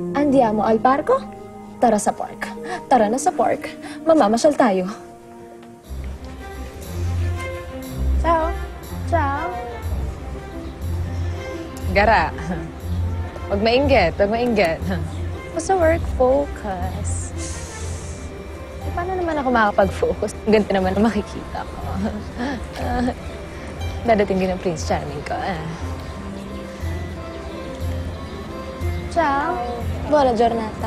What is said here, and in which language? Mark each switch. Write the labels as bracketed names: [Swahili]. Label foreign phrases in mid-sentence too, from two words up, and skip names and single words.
[Italian] Andiamo al parco? [Filipino] Tara sa park. Tara na sa park. Mamamasyal tayo. [Italian] Ciao. Ciao. [Filipino] Gara. Huwag mainggit. Huwag mainggit. [English] Basta work focus. [Filipino] Paano naman ako makakapag-focus? Ang ganda naman ang makikita ko. Dadating din ang Prince Charming ko. [Italian] Ciao. Buona giornata.